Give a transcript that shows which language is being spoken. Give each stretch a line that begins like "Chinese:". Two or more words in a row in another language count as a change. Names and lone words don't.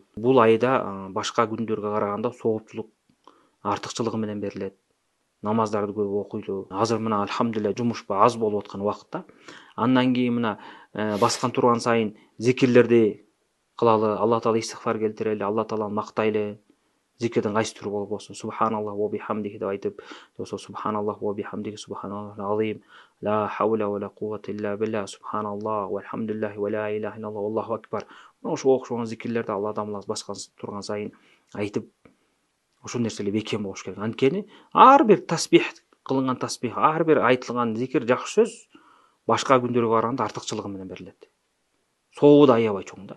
Kyrgyz: Бул айда башка күндөргө караганда соопчулук артыкчылыгы менен берилет. Намаздарды көп окуйлу. Азыр мына алхамдулилlah жумуш аз болуп аткан убакытта. Андан кийин мына баскан турган сайын зикирлерди кылалы, Алла таала истигфар келтирели, Алла тааланы мактайлы, зикирдин кайсы түрү болбосун,
Arabic: سبحان الله وبحمده
Kyrgyz: деп айтып, болсо
Arabic: سبحان الله وبحمده سبحان الله العظيم، لا حول ولا قوة إلا بالله، سبحان الله والحمد لله ولا إله إلا الله، الله أكبر.
Kyrgyz: Ошо окшогон зикирлерди ал адамыбыз баскан турган сайын айтып, ошол нерселер бекем болуш керек. Анткени ар бир тасбих кылынган тасбих, ар бир айтылган зикир, жакшы сөз башка күндөргө караганда артыкчылыгы менен берилет. Сообу да аябай чоң да.